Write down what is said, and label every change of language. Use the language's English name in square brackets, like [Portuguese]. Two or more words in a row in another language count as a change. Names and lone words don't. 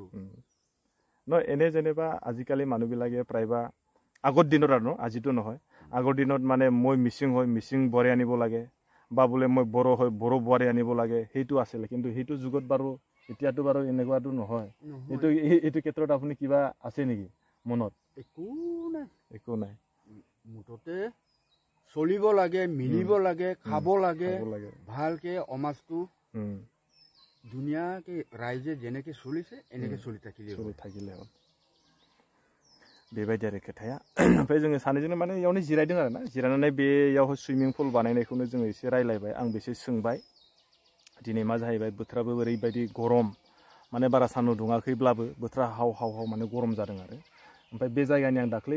[Assamese] নহয় এনে যেনিবা আজিকালি মানুহবিলাকে প্ৰায়বা আগৰ দিনত আৰু আজিতো নহয় আগৰ দিনত মানে মই মিচিং হয় মিচিং বোৱাৰী আনিব লাগে বা বোলে মই বড়ো হয় বড়ো বোৱাৰী আনিব লাগে সেইটো আছিলে কিন্তু সেইটো যুগত বাৰু এতিয়াতো বাৰু এনেকুৱাটো নহয় এইটো ক্ষেত্ৰত আপুনি কিবা আছে নেকি মনত একো নাই মুঠতে চলিব লাগে মিলিব লাগে খাব লাগে ভালকে সমাজটো ধুনীয়াকে ৰাইজে যেনেকে চলিছে এনেকে চলি থাকিলে [Bodo] হ'ল बेबायदि आरो खोथाया ओमफ्राय जोङो सानैजोंनो माने इयावनो जिरायदों आरो ना जिरायनानै बेयाव सुइमिं पुल बानायनायखौनो जोङो एसे रायलायबाय आं बेसे सोंबाय दिनै मा जाहैबाय बोथोराबो ओरैबायदि गरम माने बारा सान्दुं दुङाखैब्लाबो बोथोरा हाव हाव हाव माने गरम जादों आरो ओमफ्राय बे जायगानि आं दाख्लै